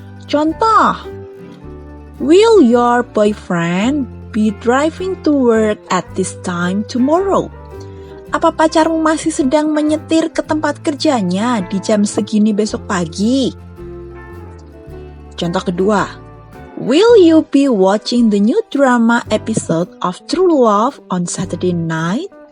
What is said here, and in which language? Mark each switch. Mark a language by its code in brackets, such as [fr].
[en] Contoh, will your boyfriend be driving to work at this time tomorrow? [id] Apa pacarmu masih sedang menyetir ke tempat kerjanya di jam segini besok pagi? Contoh kedua, [en] will you be watching the new drama episode of True Love on Saturday night?